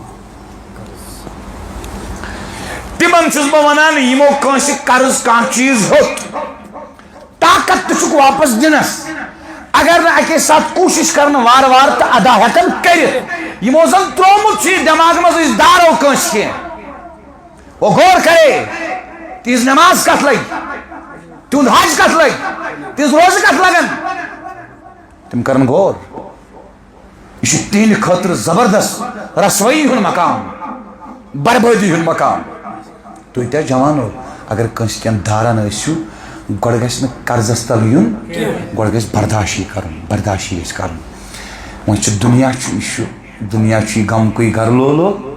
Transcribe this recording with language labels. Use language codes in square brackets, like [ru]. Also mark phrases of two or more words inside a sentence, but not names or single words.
[ks] تِمن چھُس بہٕ ونان یِمو کٲنٛسہِ قرض کانٛہہ چیٖز ہیوٚت طاقت تہِ چھُکھ واپس دِنس اگر نہٕ اکے ساتہٕ کوٗشش کرنہٕ وارٕ وارٕ تہٕ ادا ہٮ۪کن کٔرِتھ یِمو زن ترٛوومُت چھُ یہِ دٮ۪ماغہٕ منٛز أسۍ دارو کٲنٛسہِ کینٛہہ وہ غور کرے تِہنٛز نٮ۪ماز کتھ لگہِ تِہُنٛد حج کتھ لگہِ تِہنٛز روزٕ کتھ لگن تِم کرن غور یہ چھُ تِہنٛدِ خٲطرٕ زبردست رسوٲیی ہُنٛد مقام بربٲدی ہُنٛد مقام تُہۍ تہِ جوانو اگر کٲنٛسہِ کینٛہہ داران ٲسِو گۄڈٕ گژھِ نہٕ قرضس تل یُن گۄڈٕ گژھِ برداشی کرُن برداشی گژھِ کرُن وۄنۍ چھُ دُنیا چھُ یہِ غمکُے گرٕ لولو